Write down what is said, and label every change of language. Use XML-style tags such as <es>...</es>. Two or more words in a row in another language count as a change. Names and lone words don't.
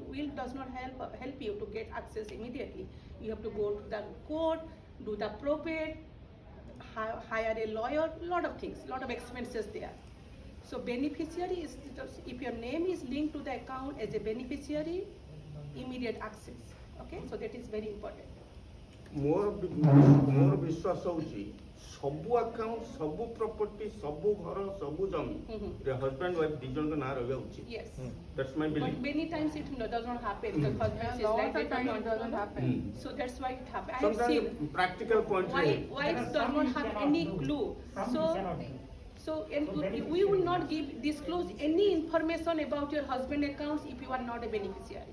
<en>Will does not help you to get access immediately. You have to go to the court, do the probate, hire a lawyer, lot of things, lot of expenses there. So beneficiary is, if your name is linked to the account as a beneficiary, immediate access. Okay, so that is very important.</en> <or>ମୋର ବିଶ୍ୱାସ ହେଉଛି ସବୁ ଆକାଉଣ୍ଟ, ସବୁ ପ୍ରପର୍ଟି, ସବୁ ଘର, ସବୁ ଜମି</or> <en>husband wife</en> <or>ଦି ଜଣଙ୍କ ନାଁ ରହିବା ଉଚିତ.</or> <en>Yes. That's my belief. But many times it does not happen. The husband is Lot like of times it doesn't happen. So that's why it happens. I have seen Sometimes practical point. wives does not have any clue. So and we will not disclose any information about your husband accounts if you are not a beneficiary.</en>